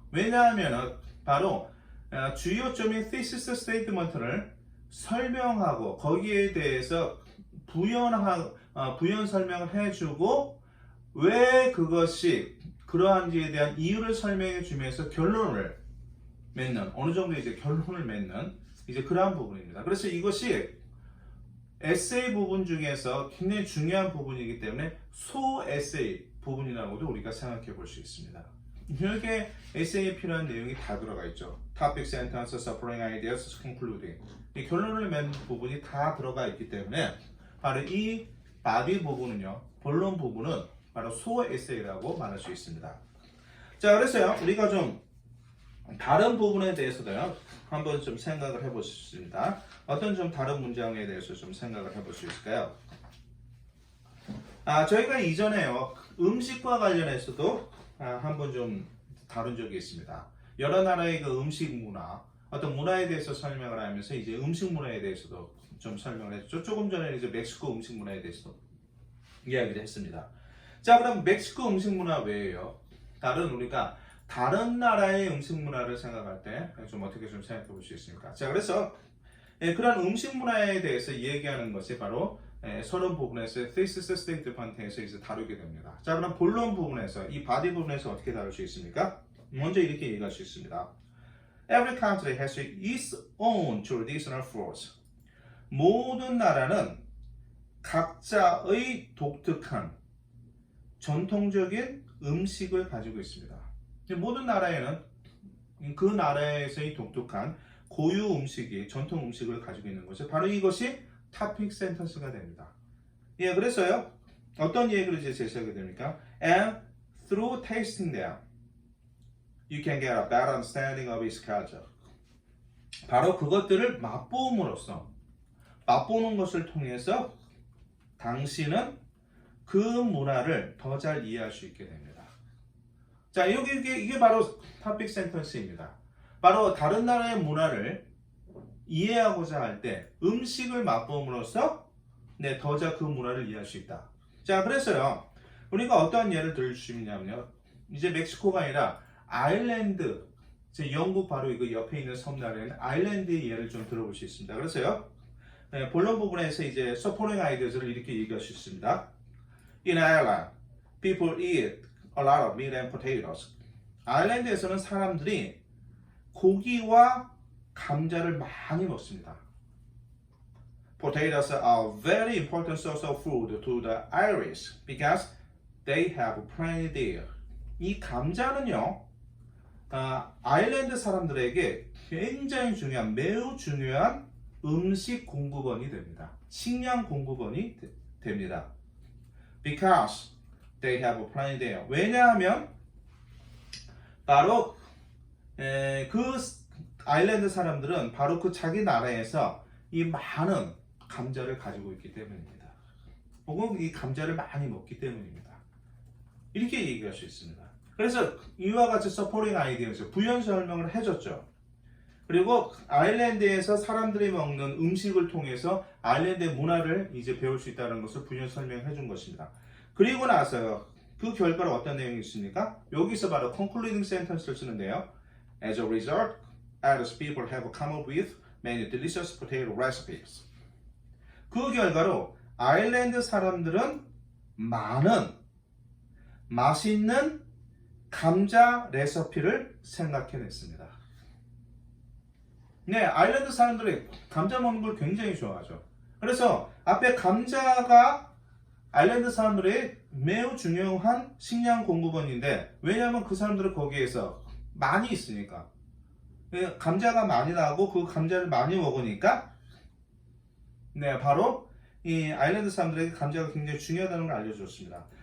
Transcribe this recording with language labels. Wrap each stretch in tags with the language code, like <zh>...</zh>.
<ko>왜냐하면 바로 주요점인 thesis statement를 설명하고 거기에 대해서 부연 설명을 해주고 왜 그것이 그러한지에 대한 이유를 설명해 주면서 결론을 맺는, 어느 정도 이제 결론을 맺는 이제 그러한 부분입니다. 그래서 이것이 에세이 부분 중에서 굉장히 중요한 부분이기 때문에 소 에세이 부분이라고도 우리가 생각해 볼 수 있습니다. 여기에 에세이에 필요한 내용이 다 들어가 있죠.</ko> <en>Topic, sentence, supporting ideas, concluding.</en> <ko>이 결론을 맺는 부분이 다 들어가 있기 때문에 바로 이 body 부분은요, 본론 부분은 바로 소 에세이라고 말할 수 있습니다. 자, 그래서요, 우리가 좀 다른 부분에 대해서도요, 한번 좀 생각을 해보겠습니다. 어떤 좀 다른 문장에 대해서 좀 생각을 해볼 수 있을까요? 저희가 이전에요 음식과 관련해서도 한번 좀 다룬 적이 있습니다. 여러 나라의 그 음식 문화, 어떤 문화에 대해서 설명을 하면서 이제 음식 문화에 대해서도 좀 설명을 했죠. 조금 전에 이제 멕시코 음식 문화에 대해서도 이야기를 했습니다. 자, 그럼 멕시코 음식 문화 외에요. 우리가 다른 나라의 음식 문화를 생각할 때 좀 어떻게 좀 생각해 볼 수 있습니까? 자, 그래서 그런 음식 문화에 대해서 얘기하는 것이 바로 서론 부분에서 thesis statement에서 이제 다루게 됩니다. 자, 그럼 본론 부분에서 이 바디 부분에서 어떻게 다룰 수 있습니까? 먼저 이렇게 얘기할 수 있습니다.</ko> <en>Every country has its own traditional foods.</en> <ko>모든 나라는 각자의 독특한 전통적인 음식을 가지고 있습니다. 모든 나라에는 그 나라에서의 독특한 고유 음식이 전통 음식을 가지고 있는 거죠. 바로 이것이 토픽 센텐스가 됩니다. 예, 그래서요. 어떤 얘기를 이제 제시하게 됩니까?</ko> <en>And through tasting them, you can get a better understanding of its culture.</en> <ko>바로 그것들을 맛보음으로써, 맛보는 것을 통해서 당신은 그 문화를 더 잘 이해할 수 있게 됩니다. 자, 이게 바로 토픽 센텐스입니다. 바로 다른 나라의 문화를 이해하고자 할 때 음식을 맛봄으로써 더 잘 그 문화를 이해할 수 있다. 자, 그래서요. 우리가 어떤 예를 들 수 있냐면요. 이제 멕시코가 아니라 아일랜드, 영국 바로 이거 옆에 있는 섬나라에는 아일랜드의 예를 좀 들어볼 수 있습니다. 그래서요. 본론 부분에서 이제 supporting ideas를 이렇게 얘기할 수 있습니다.</ko> <en>In Ireland, people eat a lot of meat and potatoes.</en> <ko>아일랜드에서는 사람들이 고기와 감자를 많이 먹습니다.</ko> <en>Potatoes are a very important source of food to the Irish because they have plenty there.</en> <ko>이 감자는요, 아일랜드 사람들에게 굉장히 중요한, 매우 중요한 음식 공급원이 됩니다. 식량 공급원이 됩니다.</ko> <en>Because they have plenty there.</en> <ko>왜냐하면 바로 그 아일랜드 사람들은 바로 그 자기 나라에서 이 많은 감자를 가지고 있기 때문입니다. 혹은 이 감자를 많이 먹기 때문입니다. 이렇게 얘기할 수 있습니다. 그래서 이와 같이 서포팅 아이디어에서 부연 설명을 해줬죠. 그리고 아일랜드에서 사람들이 먹는 음식을 통해서 아일랜드의 문화를 이제 배울 수 있다는 것을 부연 설명해 준 것입니다. 그리고 나서 그 결과로 어떤 내용이 있습니까? 여기서 바로 concluding sentence를 쓰는데요.</ko> <en>As a result, Irish people have come up with many delicious potato recipes.</en> <ko>그 결과로 아일랜드 사람들은 많은 맛있는 감자 레시피를 생각해냈습니다. 네, 아일랜드 사람들이 감자 먹는 걸 굉장히 좋아하죠. 그래서 앞에 감자가 아일랜드 사람들의 매우 중요한 식량 공급원인데, 왜냐하면 그 사람들은 거기에서 많이 있으니까, 감자가 많이 나고 그 감자를 많이 먹으니까, 네, 바로 이 아일랜드 사람들에게 감자가 굉장히 중요하다는 걸 알려줬습니다.</ko>